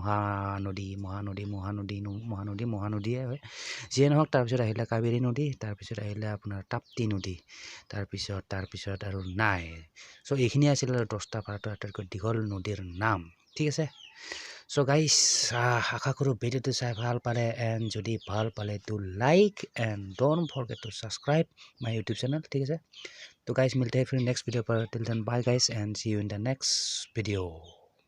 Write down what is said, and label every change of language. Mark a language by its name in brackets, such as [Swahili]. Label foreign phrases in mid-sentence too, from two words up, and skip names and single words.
[Assamese] মহানদীয়ে হয় যিয়ে নহওক তাৰপিছত আহিলে কাবেৰী নদী তাৰপিছত আহিলে আপোনাৰ তাপ্তি নদী তাৰপিছত আৰু নাই চ' এইখিনি আছিলে 10টা ভাৰতৰ আটাইতকৈ দীঘল নদীৰ নাম ঠিক আছে চ' গাইজ আশা কৰোঁ ভিডিঅ'টো চাই ভাল পালে এণ্ড যদি ভাল পালে [English] to like and don't forget to subscribe my YouTube channel [Assamese] ঠিক আছে তো গাইজ [Hindi] मिलते हैं फिर नेक्स्ट वीडियो पर [English] till then bye guys and see you in the next video